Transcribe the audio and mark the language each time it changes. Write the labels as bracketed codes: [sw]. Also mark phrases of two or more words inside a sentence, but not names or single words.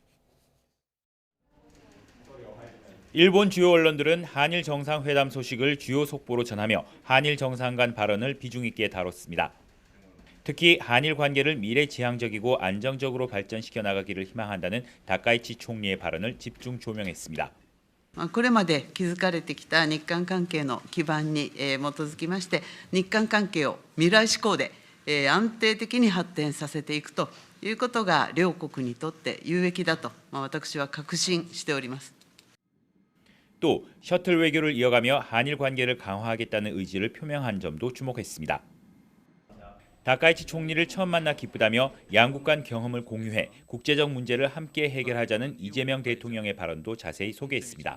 [ko] 일본 주요 언론들은 한일 정상회담 소식을 주요 속보로 전하며 한일 정상 간 발언을 비중 있게 다뤘습니다. 특히 한일 관계를 미래지향적이고 안정적으로 발전시켜 나가기를 희망한다는 다카이치 총리의 발언을 집중 조명했습니다. [ja] これまで築かれてきた日韓関係の基盤に基づきまして、日韓関係を未来志向で安定的に発展させていくということが両国にとって有益だと私は確信しております。 [ko] 또 셔틀 외교를 이어가며 한일 관계를 강화하겠다는 의지를 표명한 점도 주목했습니다. 다카이치 총리를 처음 만나 기쁘다며 양국 간 경험을 공유해 국제적 문제를 함께 해결하자는 이재명 대통령의 발언도 자세히 소개했습니다.